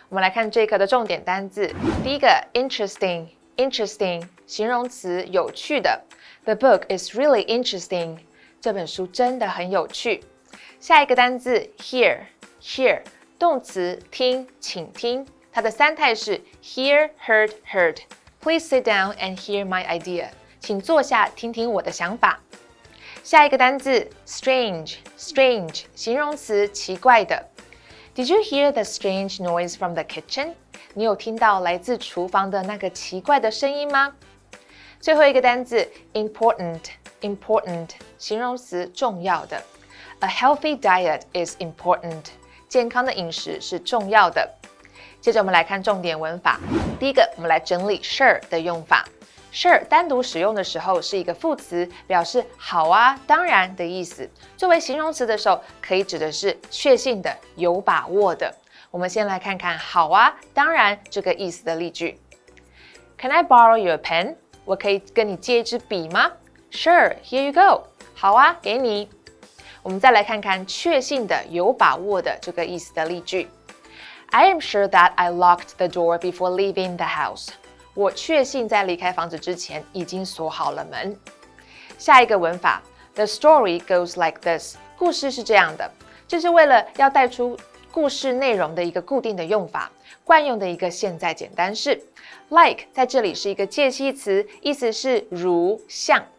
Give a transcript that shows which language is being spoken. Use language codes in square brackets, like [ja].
[zh] 我们来看这一课的重点单字。第一个 interesting 形容词有趣的。 [en] The book is really interesting. [zh] 这本书真的很有趣。下一个单字 hear 动词听，请听。它的三态是 [en] hear, heard, heard. Please sit down and hear my idea. [zh] 请坐下听听我的想法。下一个单字 strange 形容词奇怪的。 [en] Did you hear the strange noise from the kitchen? [zh] 你有听到来自厨房的那个奇怪的声音吗？最后一个单字 important 形容词重要的。 [en] A healthy diet is important. [zh] 健康的饮食是重要的。接着我们来看重点文法。第一个，我们来整理 sure 的用法。Sure 单独使用的时候是一个副词，表示好啊、当然的意思。作为形容词的时候，可以指的是确信的、有把握的。我们先来看看好啊、当然这个意思的例句。 [en] Can I borrow your pen? [zh] 我可以跟你借一支笔吗？ [en] Sure, here you go. [zh] 好啊，给你。我们再来看看确信的、有把握的这个意思的例句。 [en] I am sure that I locked the door before leaving the house. [zh] 我确信在离开房子之前已经锁好了门。下一个文法 [en] The story goes like this. [zh] 故事是这样的，这是为了要带出故事内容的一个固定的用法，惯用的一个现在简单式。 Like 在这里是一个介系词，意思是如、像。